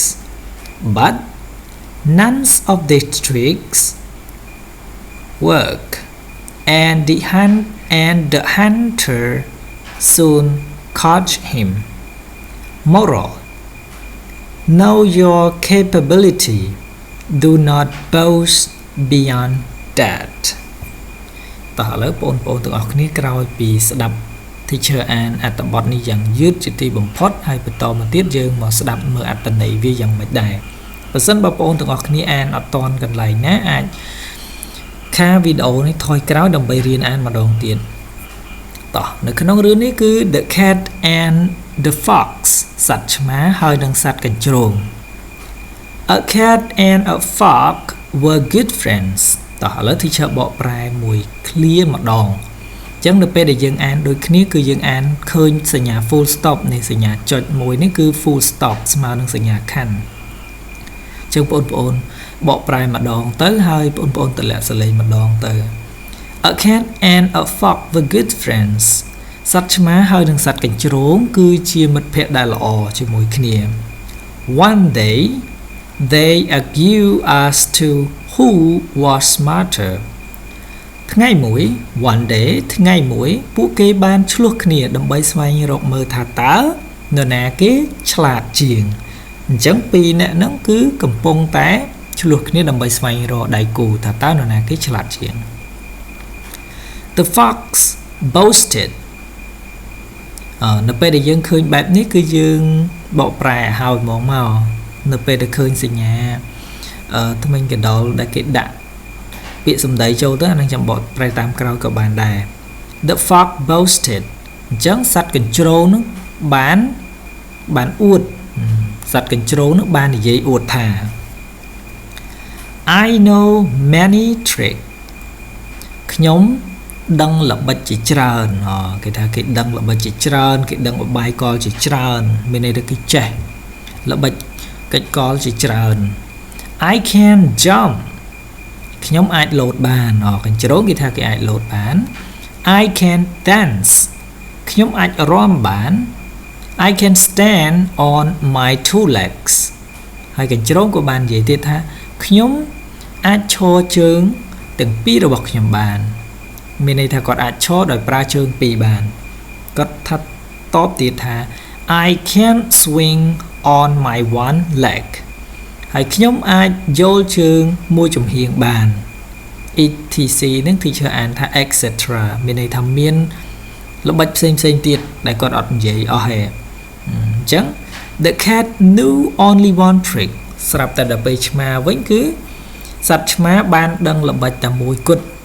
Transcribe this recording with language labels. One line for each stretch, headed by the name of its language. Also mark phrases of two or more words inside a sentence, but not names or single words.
English: But none of these tricks work, and the hunter soon caught him. Moral: know your capability. Do not boast beyond that.
Khmer: តោះឥឡូវបងប្អូនទាំងអស់គ្នាក្រោយពីស្ដាប់ teacher អានអត្ថបទនេះយ៉ាងយឺតជាទីបំផុតហើយបន្តមកទៀតយើងមកស្ដាប់មើលអត្ថន័យវាយ៉ាងម៉េចដែរបើសិនបងប្អូនទាំងអស់គ្នាអានអត់តាន់កន្លែងណាអាចខាវីដេអូនេះថយក្រោយដើម្បីរៀនអានម្ដងទៀតតោះនៅក្នុងរឿងនេះគឺ The Cat and the Fox ស ត្វឆ្មាហើយនិងសត្វកញ្ជ្រោង
English: A cat and a fox were good friends
Khmer: តោះឥឡូវ teacher បកប្រែមួយឃ្លាម្ដងអញ្ចឹងនៅពេលដែលយើងអានដូចគ្នាគឺយើងអានឃើញសញ្ញា
English: full stop
Khmer: នៃសញ្ញាចុចមួយនេះគឺ
English: full stop
Khmer: ស្មើនឹងសញ្ញាខណ្ឌអញ្ចឹង បងប្អូនបកប្រែម្ដងទៅហើយបងប្អូនតម្លាក់សលេងម្ដងទៅ
English: A cat and a fox were good friends
Khmer: សត្វឆ្មាហើយនិងសត្វកញ្ជ្រោងគឺជាមិត្តភក្តិដែលល្អជាមួយគ្នា
English: One day they argued as to who was smarter
Khmer: ថ្ងៃមួយ
English: one day
Khmer: ថ្ងៃមួយពួកគេបានឆ្លោះគ្នាដើម្បីស្វែងរកមើលថាតើនរណាគេឆ្លាតជា ងអញ្ចឹងពីរនាក់ហ្នឹងគឺកំពុងតែឆ្លោះគ្នាដើម្បីស្វែងរកដៃគូថាតើនរ ណាគេឆ្លាតជាង
English: The fox boasted
Khmer: នៅពេលដែលយើងឃើញបែបនេះគឺយើងបកប្រែឲ្យហ្មងមកនៅពេលដែលឃើញសញ្ញាថ្មិញកណ្ដុរដែលគេដាក់ពាក្យសម្ដីចូលទៅអានឹងចាំបកប្រែតាមក្រោយក៏បានដែរ
English: The fox boasted
Khmer: អញ្ចឹងសត្វកញ្ជ្រោងនោះបានអួតសត្វកញ្ជ្រោងនោះបាននិយាយអួតថា
English: I know many tricks
Khmer: ខ្ញុំដឹងល្បិចជាច្រើនគេថាគេដឹងល្បិចជាច្រើនគេដឹងបបាយកលជាច្រើនមានន័យថាគេចេះល្បិច កិច្ចកលជាច្រើន
English: I can jump
Khmer: ខ្ញុំអាចលោតបានកញ្ជ្រោងគេថាគេអាចលោតបាន I
English: can dance
Khmer: ខ្ញុំអាចរាំបាន
English: I can stand on my two legs
Khmer: ហើយកញ្ជ្រោងក៏បាននិយាយទៀតថាខ្ញុំអាចឈរជើងទាំងពីររបស់ខ្ញុំបានមានន័យថាគាត់អាចឈរដោយប្រើជើងពីរបានគាត់ថាតបទៀតថា
English: I can swing on my one leg
Khmer: ហើយខ្ញុំអាចយល់ជើងមួយចំហៀងបាន etc នឹង teacher អានថា etc មានន័យថាមានល្បិចផ្សេងទៀតដែលគាត់អត់និយាយអស់ទេអញ្ចឹង
English: The cat knew only one trick
Khmer: ស្រាប់តែដល់ពេលឆ្មាវិញគឺសត្វឆ្មាបានដឹងល្បិចតែមួយគត់